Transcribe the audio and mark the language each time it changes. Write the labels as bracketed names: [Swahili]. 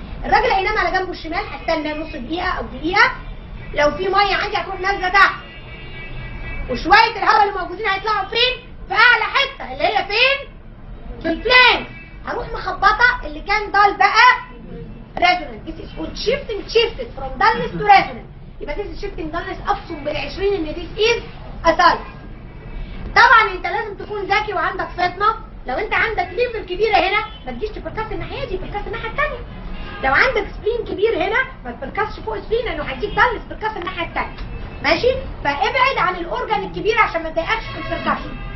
[Arabic] الراجل هينام على جنبه الشمال. هستنى نص دقيقه او دقيقه. لو في ميه عندي هتروح نازله تحت وشويه الهواء اللي موجودين هيطلعوا فين؟ في اعلى حته اللي هي فين؟ في الفلانس. هروح مخبطه اللي كان دال بقى resonant. [English] This is called shifting. Shifted from dullness to resonant. [Arabic] يبقى [English] this is shifting dullness. [Arabic] ابصم بال20 ان [English] this is ascites. [Arabic] طبعا انت لازم تكون ذكي وعندك فطنه. لو انت عندك ليفل كبيره هنا ما تجيش تبركس الناحيه دي، تبركس الناحيه الثانيه. لو عندك سبلين كبير هنا ما تبركسش فوق سبلين لانه هيديك دالنس. بركس الناحيه الثانيه. ماشي؟ فابعد عن الاورجان الكبير عشان ما تضايقكش في البركشن.